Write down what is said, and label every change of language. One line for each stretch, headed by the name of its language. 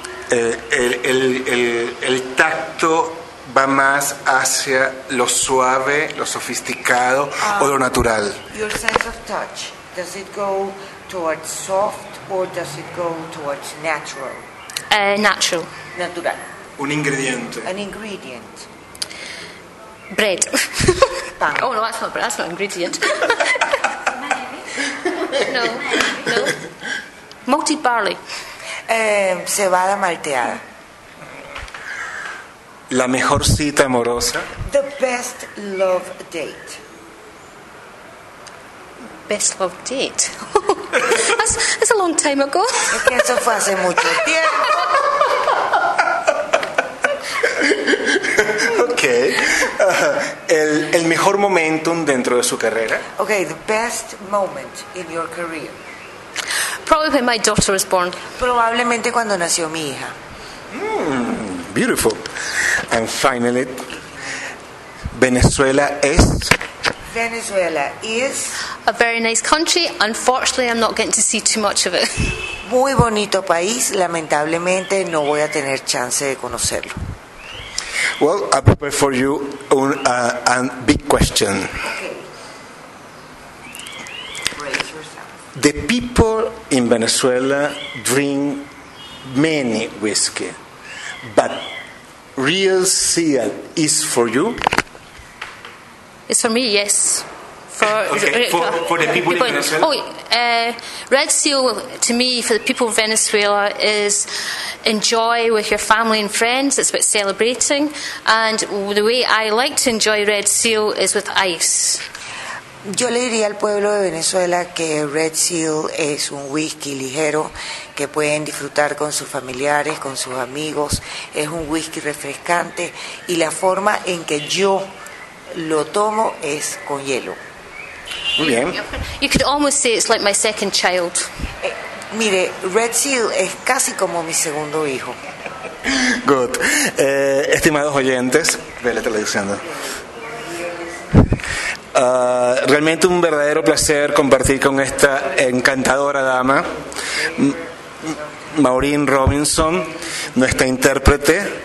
Spanish: El tacto va más hacia lo suave, lo sofisticado o lo natural.
English: Your sense of touch, does it go towards soft or does it go towards natural? Natural.
Spanish: Natural. Un ingrediente.
English: An ingredient. Bread.
Spanish: Pan.
English: Oh no, that's not bread. That's not ingredient. No. No. Malted barley.
Spanish: Cebada malteada. La mejor cita amorosa.
English: The best love date. Best love date. That's a long time ago.
Spanish: Es que eso fue hace mucho tiempo.
English: Okay.
Spanish: El mejor momentum dentro de su carrera.
English: Okay, the best moment in your career. Probably when my daughter was born.
Spanish: Probablemente cuando nació mi hija.
English: Beautiful. And finally, Venezuela is. Venezuela is a very nice country. Unfortunately, I'm not getting to see too much of it.
Spanish: Muy bonito país. Lamentablemente, no voy a tener chance de conocerlo.
English: Well, I prepare for you a big question. The people in Venezuela drink many whiskey, but Real Seal is for you? It's for me, yes. For the people in Venezuela? Oh, Red Seal, to me, for the people of Venezuela, is enjoy with your family and friends. It's about celebrating. And the way I like to enjoy Red Seal is with ice.
Spanish: Yo le diría al pueblo de Venezuela que Red Seal es un whisky ligero que pueden disfrutar con sus familiares, con sus amigos. Es un whisky refrescante. Y la forma en que yo lo tomo es con hielo. Muy bien.
English: You could almost say it's like my second child.
Spanish: Mire, Red Seal es casi como mi segundo hijo.
English: Good.
Spanish: Estimados oyentes, vele traduciendo. Realmente un verdadero placer compartir con esta encantadora dama, Maureen Robinson, nuestra intérprete.